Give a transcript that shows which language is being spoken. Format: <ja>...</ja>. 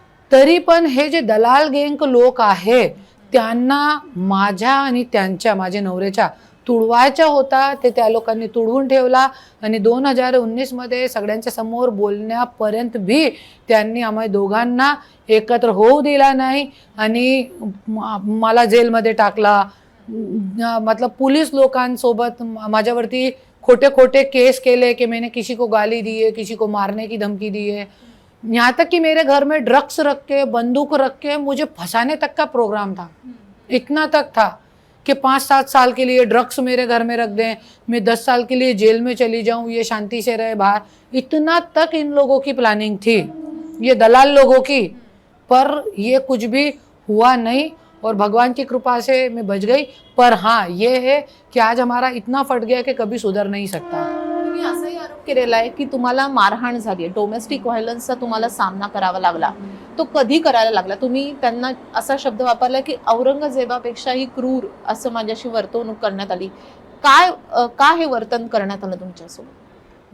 <mr>तरी पण हे जे दलाल गँग लोक आहे त्यांना माझ्या आणि त्यांच्या, माझ्या नवऱ्याच्या तुडवायचा होता, ते त्या लोकांनी तुडवून ठेवला. आणि 2019 मध्ये सगळ्यांच्या समोर बोलण्यापर्यंत भी त्यांनी आम्हा दोघांना एकत्र होऊ दिला नाही आणि मला जेलमध्ये टाकला. मतलब पुलिस लोकांसोबत माझ्यावरती खोटे खोटे केस केले कि</mr> <hi>मैंने किसी को गाली दी है, किसी को मारने की धमकी दी है. यहाँ तक कि मेरे घर में ड्रग्स रख के, बंदूक रख के मुझे फंसाने तक का प्रोग्राम था. इतना तक था कि 5-7 साल के लिए ड्रग्स मेरे घर में रख दें, मैं 10 साल के लिए जेल में चली जाऊं, ये शांति से रहे बाहर. इतना तक इन लोगों की प्लानिंग थी, ये दलाल लोगों की. पर ये कुछ भी हुआ नहीं और भगवान की कृपा से मैं बच गई. पर हाँ ये है कि आज हमारा इतना फट गया कि कभी सुधर नहीं सकता.</hi> <mr>तुम्ही असाही आरोप केलेला आहे की तुम्हाला मारहाण झाली, डोमेस्टिक व्हायलन्सचा तुम्हाला सामना करावा लागला. तो कधी करायला लागला? तुम्ही त्यांना असा शब्द वापरला की औरंगजेबापेक्षाही क्रूर असं माझ्याशी वर्तवणूक करण्यात आली. का हे वर्तन करण्यात आलं तुमच्यासोबत?</mr>